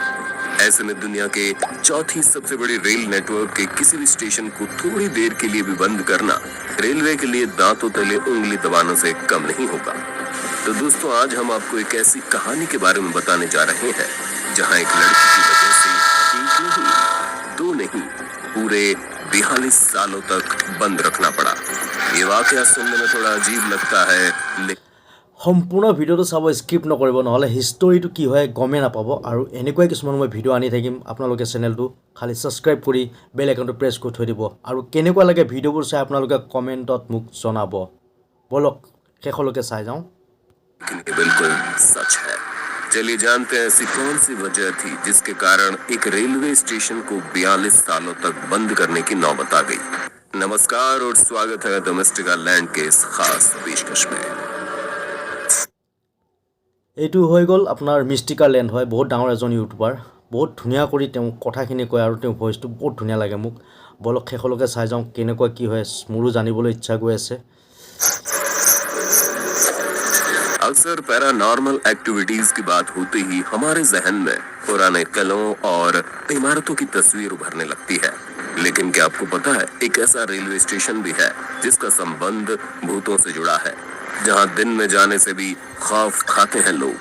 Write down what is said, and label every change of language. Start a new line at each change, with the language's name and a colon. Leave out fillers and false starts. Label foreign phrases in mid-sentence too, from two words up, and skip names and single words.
Hindi: ऐसे में दुनिया के चौथी सबसे बड़ी रेल नेटवर्क के किसी भी स्टेशन को थोड़ी देर के लिए भी बंद करना रेलवे के लिए दांतों तले उंगली दबाने से कम नहीं होगा। तो दोस्तों, आज हम आपको एक ऐसी कहानी के बारे में बताने जा रहे हैं जहां एक लड़की की वजह से एक नहीं, दो नहीं, पूरे 42 सालों तक बंद रखना पड़ा। ये वाकया सुनने में थोड़ा अजीब लगता है, लेकिन
Assamese: সম্পূৰ্ণ ভিডিঅ'টো চাব, স্কিপ নকৰিব, নহ'লে হিষ্টৰীটো কি হয় গমেই নাপাব। আৰু এনেকুৱাই কিছুমান মই ভিডিঅ' আনি থাকিম, আপোনালোকে চেনেলটো খালি ছাবস্ক্ৰাইব কৰি
English: bell icon
Assamese: প্ৰেছ কৰি থৈ দিব। আৰু কেনেকুৱা লাগে ভিডিঅ'বোৰ চাই আপোনালোকে কমেণ্টত মোক জনাব। বলক শেষলৈকে চাই যাওঁ।
Hindi: ये बिल्कुल सच है। चलिए जानते हैं ऐसी कौन सी वजह थी जिसके कारण एक रेलवे स्टेशन को 42 सालों तक बंद करने की नौबत आ गई। नमस्कार और स्वागत है डोमेस्टिका लैंड के इस खास पेशकश में।
Assamese: এইটো হৈ গ'ল আপোনাৰ মিষ্টিকা লেণ্ড হয়, বহুত ডাঙৰ এজন ইউটিউবাৰ, বহুত ধুনীয়া কৰি তেওঁ কথাখিনি কয় আৰু তেওঁৰ ভইচটো বহুত ধুনীয়া লাগে মোক। বলক শেষলৈকে চাই যাওঁ কেনেকুৱা কি হয়, মোৰো জানিবলৈ ইচ্ছা গৈ আছে।
Hindi: अक्सर
English: paranormal activities
Hindi: की बात होते ही हमारे जहन में पुराने किलों और इमारतों की तस्वीर उभरने लगती है। लेकिन क्या आपको पता है, एक ऐसा रेलवे स्टेशन भी है जिसका संबंध भूतों से जुड़ा है, जहां दिन में जाने से भी खौफ खाते हैं लोग।